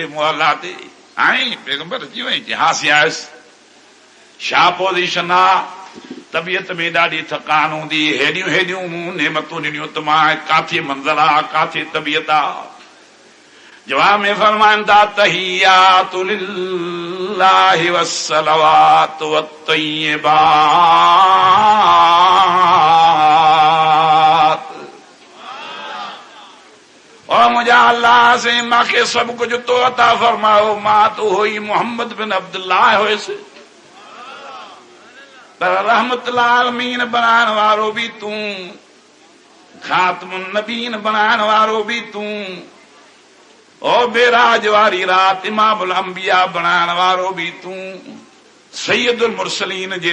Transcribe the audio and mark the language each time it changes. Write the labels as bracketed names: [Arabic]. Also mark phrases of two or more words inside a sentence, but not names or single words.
[Sindhi] मुअल्ला ते आई पैगंबर अची वई, हासी आयुसि, छा पोज़ीशन आहे, तबियत में ॾाढी थकान हूंदी, हेॾियूं हेॾियूं नेमतूं ॾिनियूं त मां काथे मंज़िल आहे काथे तबियत आहे, जवाब में फरमाइनि था [Arabic] التحيات لله والصلوات والطيبات, [Sindhi] और मुंहिंजा अल्लाह से मूंखे सभु कुझु तो अता फरमायो, मां तो हुई मोहम्मद बिन अब्दुल्लाह हुयसि, पर [Arabic] رحمة للعالمين [Sindhi] बनाइण वारो बि तूं, ख़ातमुन नबीन बनाइण वारो बि तूं, ओ बेराज वारी रात [Arabic] إمام الأنبياء [Sindhi] बनाइण वारो बि तूं, [Arabic] سيد المرسلين [Sindhi] जे